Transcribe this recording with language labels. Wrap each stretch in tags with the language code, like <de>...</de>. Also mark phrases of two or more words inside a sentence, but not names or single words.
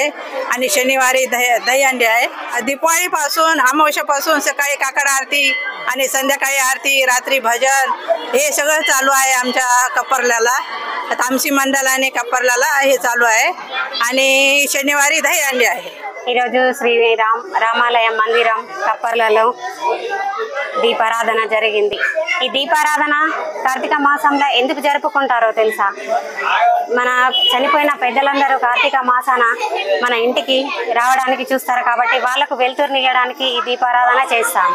<mr>आणि शनिवारी दहीहंडी आहे. दिवाळीपासून अमावस्यापासून सकाळी काकड आरती आणि संध्याकाळी आरती रात्री भजन हे सगळं चालू आहे आमच्या कपरल्याला. तामसी मंडळाने कपरल्याला हे चालू आहे. आणि शनिवारी दहीहंडी आहे.</mr> <te>ఈరోజు రామాలయం మందిరం కప్పర్లలో దీపారాధన జరిగింది. ఈ దీపారాధన కార్తీక మాసంలో ఎందుకు జరుపుకుంటారో తెలుసా? మన చనిపోయిన పెద్దలందరూ కార్తీక మాసాన మన ఇంటికి రావడానికి చూస్తారు కాబట్టి వాళ్ళకు వెలుతురునియడానికి ఈ దీపారాధన చేస్తాము.</te>